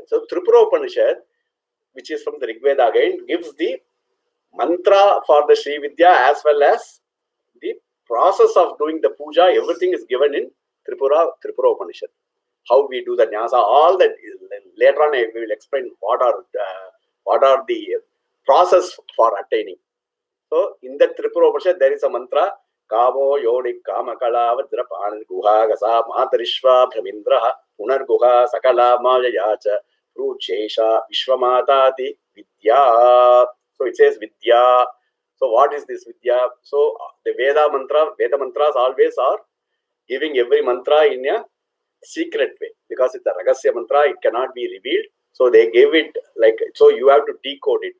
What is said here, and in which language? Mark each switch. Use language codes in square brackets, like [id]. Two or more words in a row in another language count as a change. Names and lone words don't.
[en] So Tripura Upanishad, which is from the Rig Veda again, gives the mantra for the Sri Vidya as well as the process of doing the puja. Everything is given in Tripura Upanishad. How we do the nyasa, all that. Later on, I will explain what are the process for attaining. So in the Tripura Upanishad, there is a mantra [sa] Kamo Yoni Kamakala Vadrapan Guha Gasa Matarishva Pramindra Punar Guha Sakala Mayayacha Ruchesha Vishwamatati Vidya. [en] So it says Vidya. So what is this Vidya? So the Veda mantras always are giving every mantra in a secret way, because it's a Ragasya mantra, it cannot be revealed. So they gave it like, so you have to decode it.